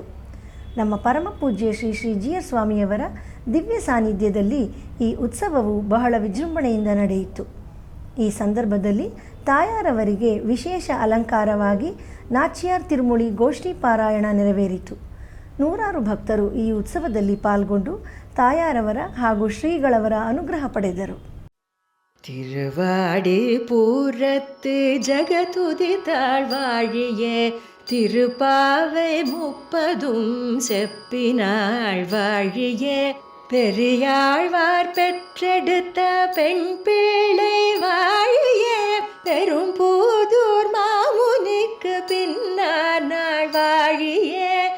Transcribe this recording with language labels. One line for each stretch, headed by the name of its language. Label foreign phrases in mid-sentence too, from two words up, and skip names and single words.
Kannada: ನಮ್ಮ ಪರಮ ಪೂಜ್ಯ ಶ್ರೀ ಶ್ರೀ ಜಿಯರ್ ಸ್ವಾಮಿಯವರ ದಿವ್ಯ ಸಾನ್ನಿಧ್ಯದಲ್ಲಿ ಈ ಉತ್ಸವವು ಬಹಳ ವಿಜೃಂಭಣೆಯಿಂದ ನಡೆಯಿತು. ಈ ಸಂದರ್ಭದಲ್ಲಿ ತಾಯಾರವರಿಗೆ ವಿಶೇಷ ಅಲಂಕಾರವಾಗಿ ನಾಚ್ಯಾರ್ ತಿರುಮುಳಿ ಗೋಷ್ಠಿ ಪಾರಾಯಣ ನೆರವೇರಿತು. ನೂರಾರು ಭಕ್ತರು ಈ ಉತ್ಸವದಲ್ಲಿ ಪಾಲ್ಗೊಂಡು ತಾಯಾರವರ ಹಾಗೂ ಶ್ರೀಗಳವರ ಅನುಗ್ರಹ ಪಡೆದರು.
Tamil: திருவாடி பூரத்து ஜகதுதி தாழ்வாழியே திருப்பாவை முப்பதும் செப்பினாள் வாழியே பெரியாழ்வார் பெற்றெடுத்த பெண் பிள்ளை வாழியே பெரும் பூதூர் மாமுனிக்கு பின்னார் நாள் வாழியே